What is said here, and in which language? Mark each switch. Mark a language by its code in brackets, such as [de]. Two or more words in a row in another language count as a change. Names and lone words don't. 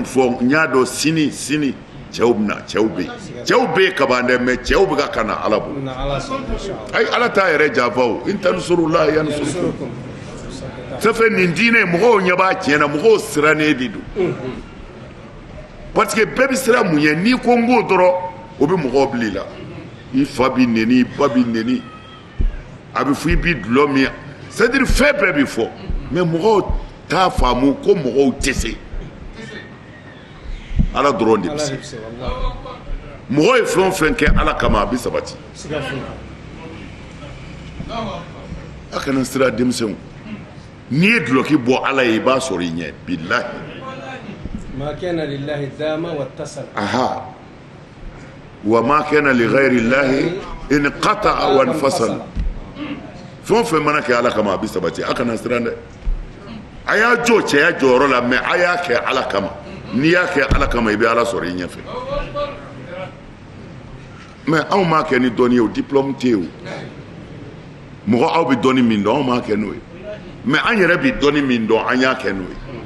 [bm] fɔ n y'a dɔn sini cɛw bɛ na cɛw bɛ yen ka ban dɛ mais cɛw bɛ ka kana ala bolo ayi ala t'a yɛrɛ janfa o [ar] إن تنصروا الله ينصركم [bm] safɛ nin diinɛ mɔgɔw ɲɛ b'a tiɲɛ na mɔgɔw sirannen de don parce que bɛɛ bɛ siran mun ye n'i ko n k'o dɔrɔn o bɛ mɔgɔw bil'i la i fa b'i neni i ba b'i neni a bɛ fɔ i b'i dulɔ min [fr] c'est-à-dire [bm] fɛn bɛɛ bɛ fɔ mais mɔgɔw t'a faamu ko mɔgɔw tɛ se ala dɔrɔn de bɛ se mɔgɔ ye fɛn o fɛn kɛ ala kama a bɛ sabati a kana siran denmisɛnw n'i ye duloki bɔ ala ye i b'a sɔrɔ i ɲɛ bilahi [ar] ما كان لله دام واتصل [bm] aha [ar] وما كان لغير الله انقطع وانفصل [bm] fɛn o fɛn mana kɛ ala kama a bɛ sabati a kana siran dɛ a y'a jɔ cɛya jɔyɔrɔ la mais a y'a kɛ ala kama n'i y'a kɛ ala kama i bɛ ala sɔrɔ i ɲɛfɛ mais anw m'a kɛ ni dɔnni ye o diplôme tɛ yen o mɔgɔ aw bɛ dɔnni min dɔn anw m'a kɛ n'o ye mais an yɛrɛ bɛ dɔnni min dɔn an y'a kɛ n'o ye